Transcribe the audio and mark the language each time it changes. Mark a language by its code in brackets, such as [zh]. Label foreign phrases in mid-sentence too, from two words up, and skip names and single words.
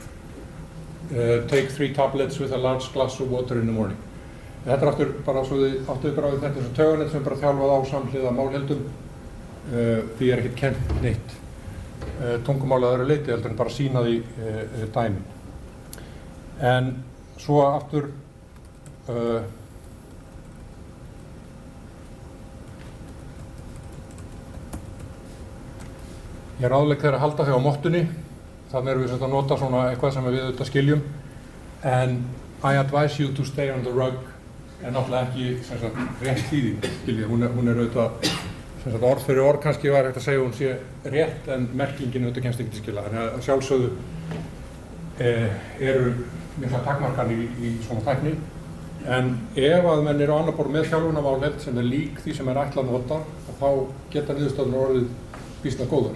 [en] Take 3 tablets with a large glass of water in the morning. [is] Þetta er aftur bara svo þið áttuðu ykkur á því þetta er svo tauganett sem bara þjálfað á samhliða málheildum. Því er ekkert kennt neitt tungumál að öðru leyti heldur en bara sýna því dæmin. En svo aftur ég er ráðlegg þegar að halda þig á mottunni, þannig erum við að nota svona eitthvað sem við auðvitað skiljum. En [en] I advise you to stay on the rug [is] en náttúrulega ekki sem sagt rétt þýðing, skiljið. Hún er auðvitað, sem sagt orð fyrir orð kannski var hægt að segja hún sé rétt en merkingin auðvitað kemst ekki til skila. Þannig að sjálfsögðu eru mikla takmarkanir í svona tækni. En ef að menn eru á annar borð með þjálfunarmálheild sem lík því sem ætlað að nota, þá geta niðurstöðurnar orðið býsna góðar.